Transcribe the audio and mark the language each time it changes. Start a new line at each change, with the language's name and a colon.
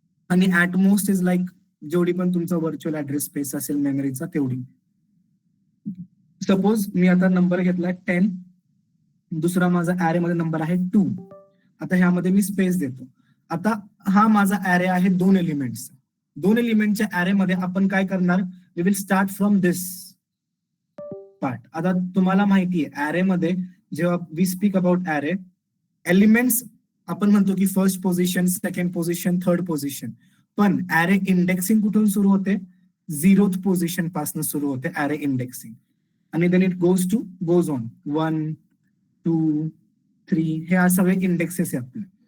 Marathi: आणि
English: at most is like
Marathi: जेवढी पण तुमचा व्हर्च्युअल ऍड्रेस स्पेस असेल मेमरीचा तेवढी. सपोज मी आता नंबर घेतलाय 10, दुसरा माझा ऍरे मध्ये नंबर आहे 2. आता ह्यामध्ये मी स्पेस देतो. आता हा माझा ऍरे आहे 2 एलिमेंटचा. 2 एलिमेंटच्या ऍरे मध्ये आपण काय करणार?
English: We will start from this part.
Marathi: आता तुम्हाला माहिती आहे ऍरे मध्ये जेव्हा
English: we speak about array,
Marathi: elements आपण म्हणतो की first position, second position, third position, पण ऍरे इंडेक्सिंग कुठून सुरू होते? 0th पोझिशन पासून सुरू होते ऍरे इंडेक्सिंग, आणि
English: then it goes on
Marathi: 1, 2, 3, हे सगळे इंडेक्सेस आहे आपले.